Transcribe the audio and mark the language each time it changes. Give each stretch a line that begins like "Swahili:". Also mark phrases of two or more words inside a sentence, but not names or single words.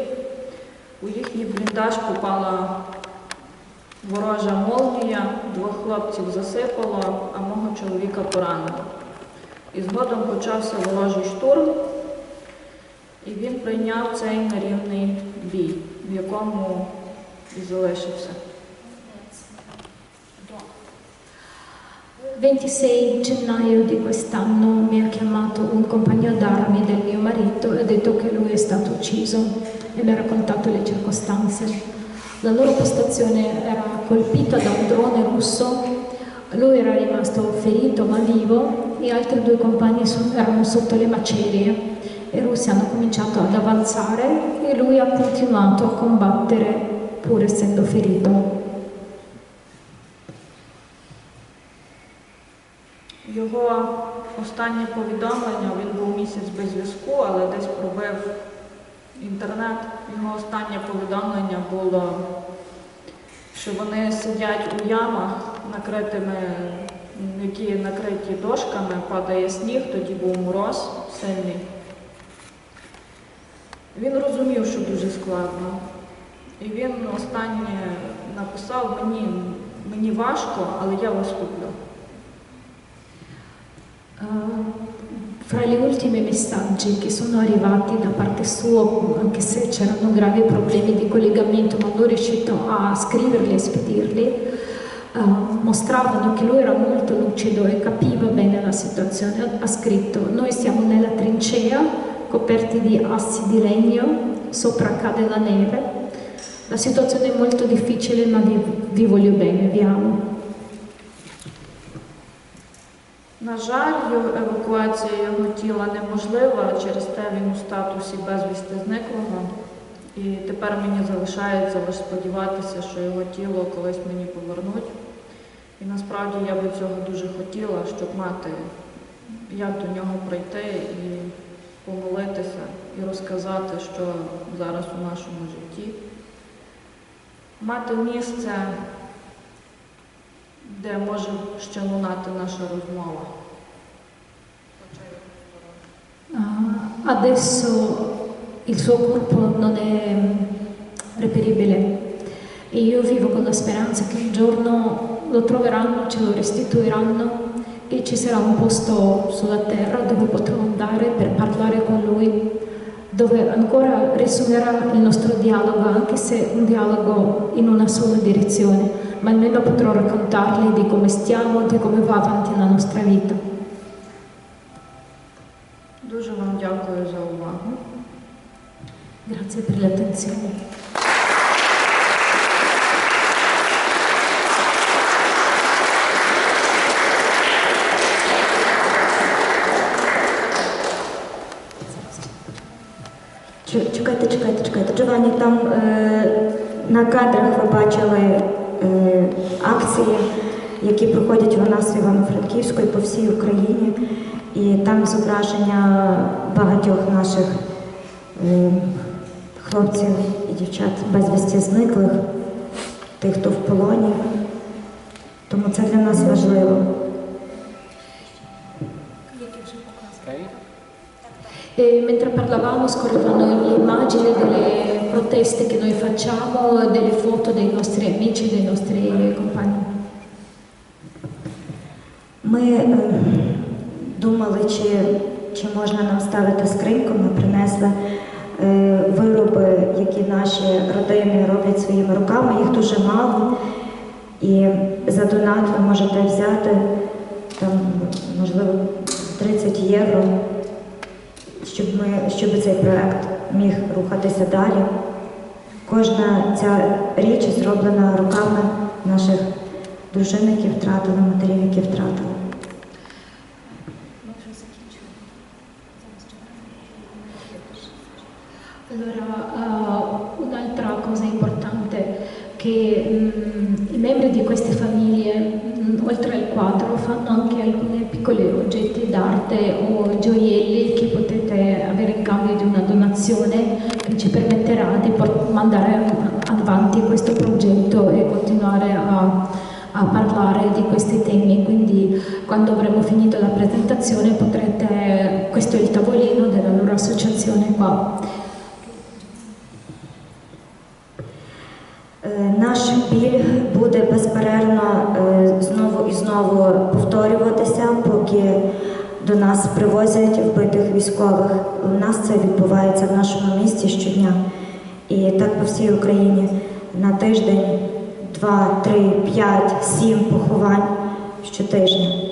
Ukrainian: У їхній бліндаж попала ворожа молнія, 2 хлопців засипало, а мого чоловіка поранило. І згодом почався ворожий штурм. І він прийняв цей нерівний бій, в якому і залишився.
Italian: 26 gennaio di quest'anno mi ha chiamato un compagno d'armi del mio marito e ha detto che lui è stato ucciso e mi ha raccontato le circostanze. La loro postazione era colpita da un drone russo, lui era rimasto ferito ma vivo, gli altri 2 compagni erano sotto le macerie. I russi hanno cominciato ad avanzare e lui ha continuato a combattere pur essendo ferito.
Ukrainian: Його останнє повідомлення, він був місяць без зв'язку, але десь пробив інтернет. Його останнє повідомлення було, що вони сидять у ямах, які накриті дошками, падає сніг, тоді був мороз сильний. Він розумів, що дуже складно. І він останнє написав, мені важко, але я вас люблю.
Italian: Fra gli ultimi messaggi che sono arrivati da parte sua, anche se c'erano gravi problemi di collegamento, ma non riuscito a scriverli e spedirli, mostravano che lui era molto lucido e capiva bene la situazione. Ha scritto: noi siamo nella trincea, coperti di assi di legno, sopra cade la neve. La situazione è molto difficile, ma vi voglio bene, vi amo.
Ukrainian: На жаль, евакуація його тіла неможлива, через те він у статусі безвісти зниклого. І тепер мені залишається лише сподіватися, що його тіло колись мені повернуть. І насправді я би цього дуже хотіла, щоб мати, як до нього прийти і помолитися і розказати, що зараз у нашому житті. Мати місце, де може ще лунати наша розмова.
Italian: Adesso il suo corpo non è reperibile e io vivo con la speranza che un giorno lo troveranno, ce lo restituiranno e ci sarà un posto sulla terra dove potrò andare per parlare con lui, dove ancora risuonerà il nostro dialogo, anche se un dialogo in una sola direzione, ma almeno potrò raccontargli di come stiamo, di come va avanti la nostra vita.
Ukrainian: Дуже вам дякую за увагу.
Italian: Grazie per l'attenzione.
Ukrainian: Чекайте. Джованні, там на кадрах ви бачили акції, які проходять у нас в Івано-Франківську і по всій Україні. І там зображення багатьох наших хлопців і дівчат безвісті зниклих, тих, хто в полоні. Тому це для нас важливо.
Italian: E mentre parlavamo scorrevano le immagini delle proteste che noi facciamo, delle foto dei nostri amici, dei nostri compagni.
Ukrainian: Ми думали, чи можна нам ставити скриньку. Ми принесли вироби, які наші родини роблять своїми руками. Їх дуже мало. І за донат ви можете взяти, там, можливо, 30 євро, щоб цей проект міг рухатися далі. Кожна ця річ зроблена руками наших дружин, які втратили, матерів, які втратили.
Italian: Allora, un'altra cosa importante che i membri di queste famiglie, oltre al quadro, fanno anche alcuni piccoli oggetti d'arte o gioielli che potete avere in cambio di una donazione che ci permetterà di mandare avanti questo progetto e continuare a parlare di questi temi. Quindi quando avremo finito la presentazione questo è il tavolino della loro associazione qua.
Ukrainian: Наш біль буде безперервно знову і знову повторюватися, поки до нас привозять вбитих військових. У нас це відбувається в нашому місті щодня. І так по всій Україні на тиждень 2, 3, 5, 7 поховань щотижня.